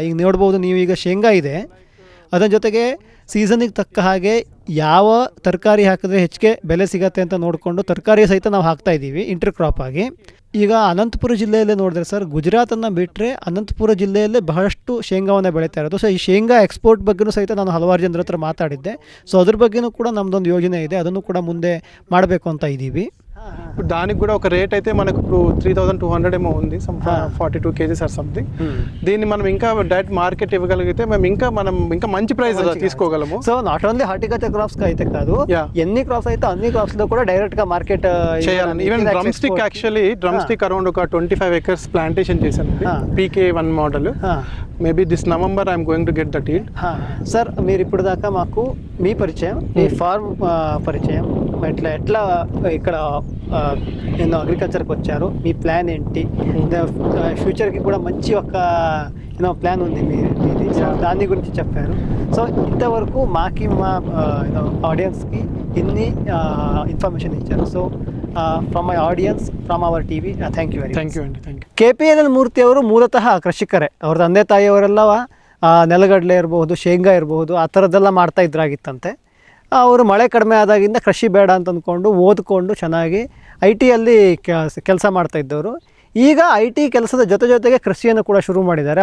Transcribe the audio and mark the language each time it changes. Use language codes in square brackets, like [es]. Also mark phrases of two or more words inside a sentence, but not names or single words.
[kn] ಈಗ ನೋಡ್ಬೋದು ನೀವು, ಈಗ ಶೇಂಗಾ ಇದೆ, ಅದರ ಜೊತೆಗೆ ಸೀಸನಿಗೆ ತಕ್ಕ ಹಾಗೆ ಯಾವ ತರಕಾರಿ ಹಾಕಿದ್ರೆ ಹೆಚ್ಚಿಗೆ ಬೆಲೆ ಸಿಗತ್ತೆ ಅಂತ ನೋಡಿಕೊಂಡು ತರಕಾರಿ ಸಹಿತ ನಾವು ಹಾಕ್ತಾಯಿದ್ದೀವಿ [en] inter crop [kn] ಆಗಿ. ಈಗ ಅನಂತಪುರ ಜಿಲ್ಲೆಯಲ್ಲೇ ನೋಡಿದ್ರೆ ಸರ್, ಗುಜರಾತನ್ನು ಬಿಟ್ಟರೆ ಅನಂತಪುರ ಜಿಲ್ಲೆಯಲ್ಲೇ ಬಹಳಷ್ಟು ಶೇಂಗಾವನ್ನು ಬೆಳೀತಾ ಇರೋದು. ಸೊ ಈ ಶೇಂಗಾ ಎಕ್ಸ್ಪೋರ್ಟ್ ಬಗ್ಗೆಯೂ ಸಹಿತ ನಾನು ಹಲವಾರು ಜನರ ಹತ್ರ ಮಾತಾಡಿದ್ದೆ. ಸೊ ಅದ್ರ ಬಗ್ಗೆಯೂ ಕೂಡ ನಮ್ಮದೊಂದು ಯೋಜನೆ ಇದೆ, ಅದನ್ನು ಕೂಡ ముందే ಮಾಡಬೇಕು ಅಂತ ఇదీవి. [te] దానికి కూడా ఒక రేట్ అయితే మనకు ఇప్పుడు 3200 ఏమో ఉంది, [en] some 42 kgs or something. [te] దీన్ని మనం ఇంకా [en] direct market [te] ఇవ్వగలిగితే మనం ఇంకా మంచి ప్రైస్ తీసుకోగలము. [en] so not only horticulture crops [te] అయితే కాదు, ఎన్ని క్రాప్స్ అయితే అన్ని క్రాప్స్ లో కూడా డైరెక్ట్ గా మార్కెట్ చేయాలని. [en] even drum stick, actually drum stick around [te] ఒక 25 [en] acres plantation [te] చేశాను, PK1 మోడల్. [en] maybe this November I'm going to get that yield. [te] సార్ మీరు ఇప్పుడు దాకా మాకు మీ పరిచయం, మీ ఫార్మ్ పరిచయం, ఎట్లా ఇక్కడ నేను అగ్రికల్చర్కి వచ్చారు, మీ ప్లాన్ ఏంటి, ఫ్యూచర్కి కూడా మంచి ఒక ప్లాన్ ఉంది మీది, దాని గురించి చెప్పారు. సో ఇంతవరకు మాకి మా ఆడియన్స్కి ఇన్ని ఇన్ఫర్మేషన్ ఇచ్చారు. [en] so from my audience, from our TV, thank you very much. thank you అండి, thank you. [kn] KPNL ಮೂರ್ತಿ ಅವರು ಮೂಲತಃ ಕೃಷಿಕರೇ. ಅವ್ರ ತಂದೆ ತಾಯಿಯವರೆಲ್ಲ ನೆಲಗಡಲೆ ಇರಬಹುದು, ಶೇಂಗಾ ಇರಬಹುದು, ಆ ಥರದ್ದೆಲ್ಲ ಮಾಡ್ತಾ ಇದ್ರಾಗಿತ್ತಂತೆ. ಅವರು ಮಳೆ ಕಡಿಮೆ ಆದಾಗಿಂದ ಕೃಷಿ ಬೇಡ ಅಂತ ಅಂದ್ಕೊಂಡು ಓದ್ಕೊಂಡು ಚೆನ್ನಾಗಿ IT-ಯಲ್ಲಿ ಕೆಲಸ ಮಾಡ್ತಾಯಿದ್ದವರು. ಈಗ IT ಕೆಲಸದ ಜೊತೆಗೆ ಕೃಷಿಯನ್ನು ಕೂಡ ಶುರು ಮಾಡಿದ್ದಾರೆ.